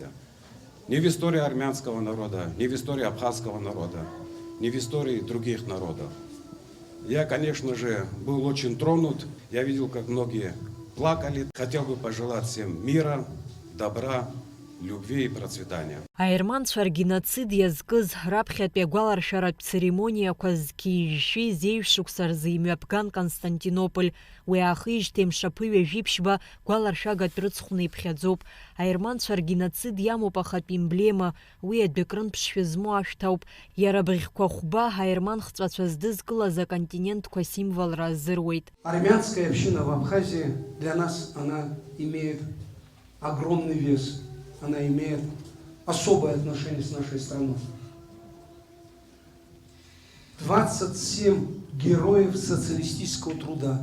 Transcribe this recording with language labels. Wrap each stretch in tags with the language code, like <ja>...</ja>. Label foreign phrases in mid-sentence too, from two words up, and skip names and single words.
<ru>Ни в истории армянского народа, ни в истории абхазского народа, ни в истории других народов. Я, конечно же, был очень тронут. Я видел, как многие плакали. Хотел бы пожелать всем мира, добра, любви и процветания.</ru> <ab>Аерманцәа ргеноцид иазкыз раԥхьатәи агәаларшәаратә церемониақәа зқьижьшьи зеиҩшықәса рзы имҩаԥган Константинополь. Уи аахижьҭеи мшаԥы ҩажәиԥшьба гәаларшәагатә рыцхәны иԥхьаӡоуп. Аерманцәа ргеноцид иамоуп ахатә емблема. Уи адәыкрынтә ԥшшәы змоу ашәҭ ауп. Иара абыӷьқәа хәба аерман хҵәацәа здызкылаз аконтинентқәа символра азыруеит.</ab> <ru>Армянская община в Абхазии для нас она имеет огромный вес. Она имеет особое отношение с нашей страной. 27 героев социалистического труда.</ru>